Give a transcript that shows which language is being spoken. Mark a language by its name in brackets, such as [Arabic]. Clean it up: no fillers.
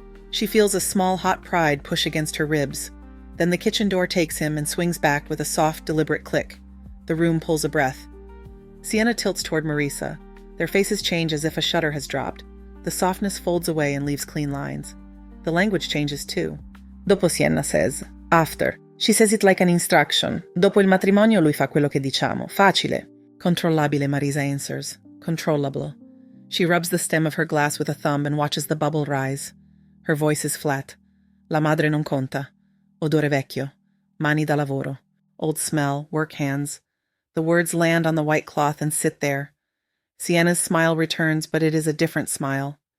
[English] She feels a small hot pride push against her ribs. Then the kitchen door takes him and swings back with a soft, deliberate click. The room pulls a breath. Sienna tilts toward Marisa. Their faces change as if a shutter has dropped. The softness folds away and leaves clean lines. The language changes too. [Italian] Dopo, [English] Sienna says. After. She says it like an instruction. [Italian] Dopo il matrimonio lui fa quello che diciamo. Facile. Controllabile, [English] Marisa answers. Controllable. She rubs the stem of her glass with a thumb and watches the bubble rise. Her voice is flat. [Italian] La madre non conta. Odore vecchio. Mani da lavoro. [English] Old smell, work hands. The words land on the white cloth and sit there. Sienna's smile returns, but it is a different smile.